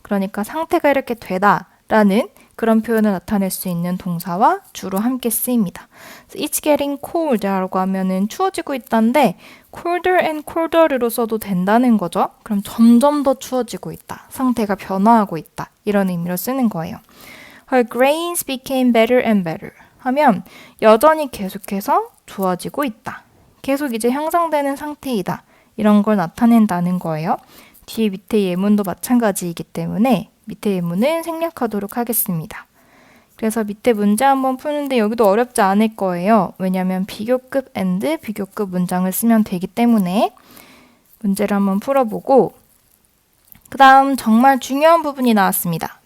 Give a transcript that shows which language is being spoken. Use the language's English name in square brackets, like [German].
[Korean] 그러니까 상태가 이렇게 되다라는 그런 표현을 나타낼 수 있는 동사와 주로 함께 쓰입니다. [English] It's getting cold [Korean] 라고 하면은 추워지고 있다인데 colder and colder로 써도 된다는 거죠. 그럼 점점 더 추워지고 있다. 상태가 변화하고 있다. 이런 의미로 쓰는 거예요. [English] Her grades became better and better [Korean] 하면 여전히 계속해서 좋아지고 있다. 계속 이제 향상되는 상태이다. 이런 걸 나타낸다는 거예요. 뒤에 밑에 예문도 마찬가지이기 때문에 밑에 예문은 생략하도록 하겠습니다. 그래서 밑에 문제 한번 푸는데 여기도 어렵지 않을 거예요. 왜냐하면 비교급 and 비교급 문장을 쓰면 되기 때문에 문제를 한번 풀어보고 그 다음 정말 중요한 부분이 나왔습니다.